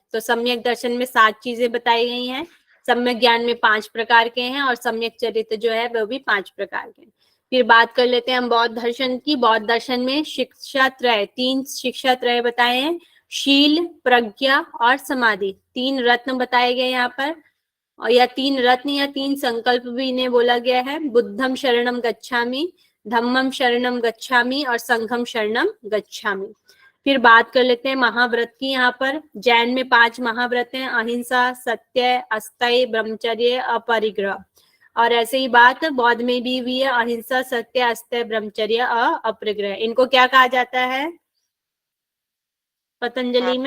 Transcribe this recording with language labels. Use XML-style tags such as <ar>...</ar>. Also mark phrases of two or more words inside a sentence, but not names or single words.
<hi>तो सम्यक दर्शन में 7 चीजें बताई गई हैं, सम्यक ज्ञान में 5 प्रकार के हैं, और सम्यक चरित्र जो है वो भी 5 प्रकार के हैं। फिर बात कर लेते हैं हम बौद्ध दर्शन की। बौद्ध दर्शन में शिक्षा त्रय, 3 शिक्षा त्रय बताए हैं, शील, प्रज्ञा और समाधि। 3 रत्न बताए गए यहाँ पर, और या 3 रत्न या 3 संकल्प भी इन्हें बोला गया है।</hi> <pi>बुद्धम शरणम गच्छामि, धम्मम शरणम गच्छामि और संघम शरणम गच्छामि।</pi> <hi>फिर बात कर लेते हैं महाव्रत की। यहाँ पर जैन में 5 महाव्रत हैं, अहिंसा, सत्य, अस्थेय, ब्रह्मचर्य, अपरिग्रह। और ऐसे ही बात बौद्ध में भी हुई है, अहिंसा, सत्य, अस्त्य, ब्रह्मचर्य, अपरिग्रह। इनको क्या कहा जाता है पतंजलि में?</hi>